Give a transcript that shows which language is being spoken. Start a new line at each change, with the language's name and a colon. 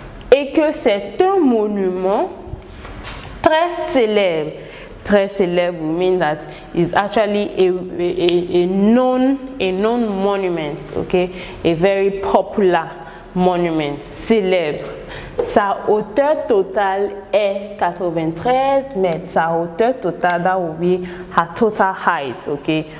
French: Et que c'est un monument très célèbre. Très célèbre
English: would mean that is actually a known monument, okay? A very popular monument, célèbre.
French: Sa hauteur totale est 93 mètres. Sa hauteur totale,
English: that will be her total height, okay?